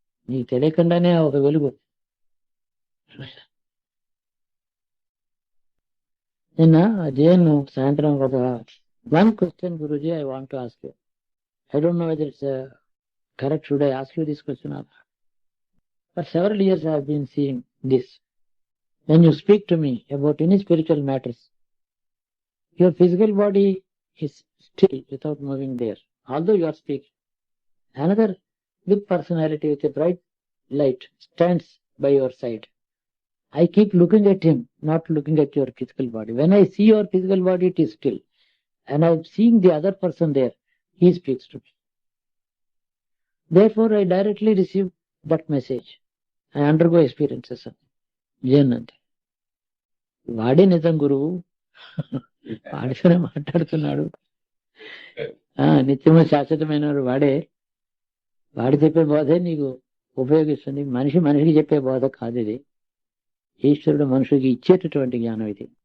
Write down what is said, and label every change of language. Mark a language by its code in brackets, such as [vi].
[te] నీకు తెలియకుండానే ఒక వెలుగు చూశా. నిన్న జయన్ సాయంత్రం ఒక [en] One question గురూజీ I want to ask you. I don't know whether it's correct. Should I ask you this question? For several years I have been seeing this. When you speak to me about any spiritual matters, your physical body is still without moving there, although you are speaking. Another big personality with a bright light stands by your side. I keep looking at him, not looking at your physical body. When I see your physical body, it is still. And I am seeing the other person there. He speaks to me. Therefore, I directly receive that message. I undergo experiences. [te] జయనంది వాడే నిజం గురువు, వాడితోనే మాట్లాడుతున్నాడు. నిత్యము శాశ్వతమైన వాడే. వాడి చెప్పే బోధే నీకు ఉపయోగిస్తుంది. మనిషికి చెప్పే బోధ కాదు ఇది. ఈశ్వరుడు మనుషుడికి ఇచ్చేటటువంటి జ్ఞానం ఇది.